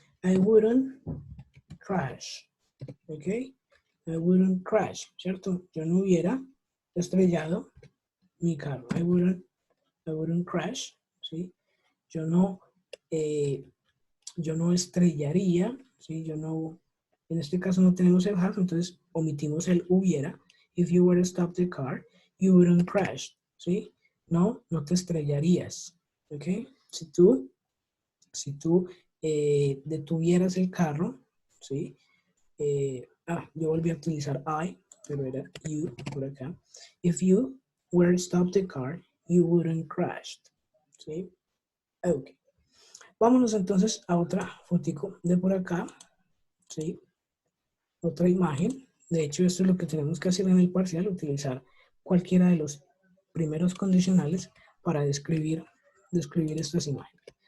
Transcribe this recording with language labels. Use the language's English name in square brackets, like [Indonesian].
[English] I wouldn't crash. Ok, I wouldn't crash, ¿cierto? [Spanish] Yo no hubiera estrellado mi carro. [English] I wouldn't crash, ¿sí? [Spanish] Yo no estrellaría, [English] ¿sí? [Spanish] Yo no, en este caso no tenemos el have, entonces omitimos el hubiera. [English] If you were to stop the car, you wouldn't crash, ¿sí? [Spanish] No te estrellarías, ¿ok? Si tú detuvieras el carro, ¿sí? Yo volví a utilizar I, pero era you por acá. [English] If you were to stop the car, you wouldn't crash, ¿sí? Ok. [Spanish] Vámonos entonces a otra fotico de por acá, ¿sí? Otra imagen. De hecho, esto es lo que tenemos que hacer en el parcial, utilizar cualquiera de los primeros condicionales para describir estas imágenes.